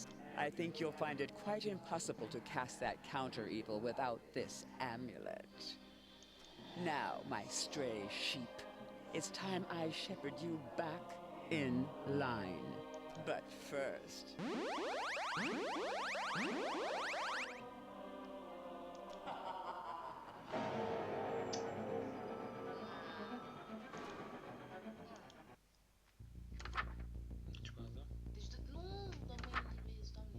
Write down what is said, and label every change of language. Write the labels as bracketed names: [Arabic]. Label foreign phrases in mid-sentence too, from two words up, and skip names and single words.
[English] I think you'll find it quite impossible to cast that counter-evil without this amulet. Now, my stray sheep, it's time I shepherd you back in line. But first... [Romanian] Ce cu asta? Deci, nu, doamne, vezi, doamne.